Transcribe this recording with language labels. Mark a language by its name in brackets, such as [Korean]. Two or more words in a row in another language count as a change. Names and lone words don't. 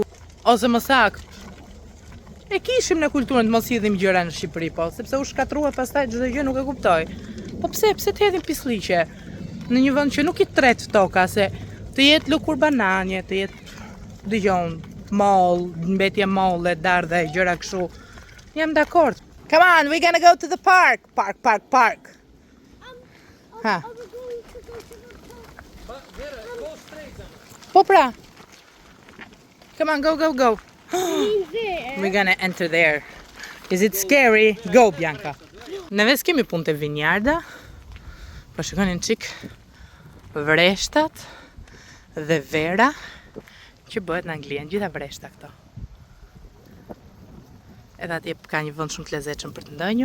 [Albanian] Ose më sakt, e kishim në kulturën të mos hidhim gjëra në Shqipëri, po, sepse u shkatrua pastaj çdo gjë nuk e kuptoj. Po pse të hedhim pislliqe në një vend që nuk I tret toka, se të jetë lëkur bananje, të jetë dëgjon, mall, mbetje molle, dardhe, gjëra kështu. Jam dakord. [English] Come on, we're gonna go to the park. Park. Ha. Are we going to go to the park? Go straight then. [Albanian] Po pra. [English] Come on, go. There. We're gonna enter there. Is it scary? Go, Bianca. [Albanian] Neve s'kemi punë të vinjarda. Po shikonin çik vreshtat dhe vera që bëhet në Angli, janë gjitha vreshta këto. Edhe atje ka një vend shumë të lezetshëm për të ndënjur.